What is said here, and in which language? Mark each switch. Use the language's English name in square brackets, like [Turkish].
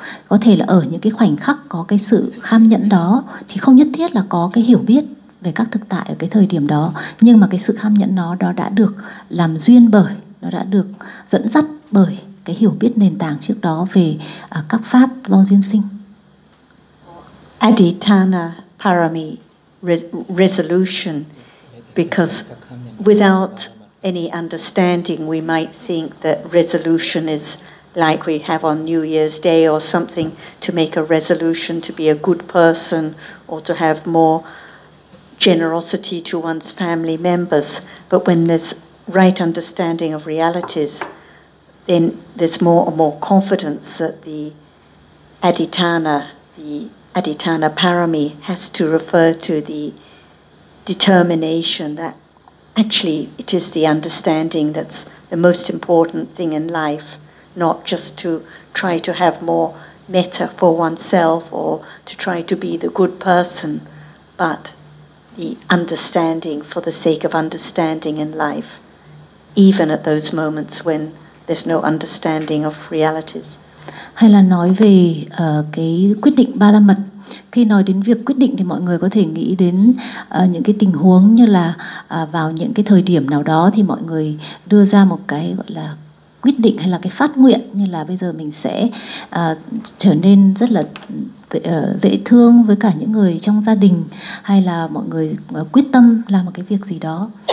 [Vietnamese] Có thể là ở những cái khoảnh khắc có cái sự kham nhẫn đó thì không nhất thiết là có cái hiểu biết về các thực tại ở cái thời điểm đó, nhưng mà cái sự kham nhẫn nó đã được làm duyên bởi, nó đã được dẫn dắt bởi cái hiểu biết nền tảng trước đó về các pháp do duyên sinh. [English] Adhitana parami resolution, because without any understanding we might think that resolution is like we have on New Year's Day or something, to make a resolution to be a good person or to have more generosity to one's family members. But when there's right understanding of realities, then there's more and more confidence that the Adhitana parami has to refer to the determination that actually it is the understanding that's the most important thing in life, not just to try to have more metta for oneself or to try to be the good person, but the understanding for the sake of understanding in life, even at those moments when there's no understanding of realities. [Vietnamese] Hay là nói về cái quyết định ba la mật. Khi nói đến việc quyết định thì mọi người có thể nghĩ đến những cái tình huống như là vào những cái thời điểm nào đó thì mọi người đưa ra một cái gọi là quyết định hay là cái phát nguyện, như là bây giờ mình sẽ trở nên rất là dễ thương với cả những người trong gia đình, hay là mọi người quyết tâm làm một cái việc gì đó.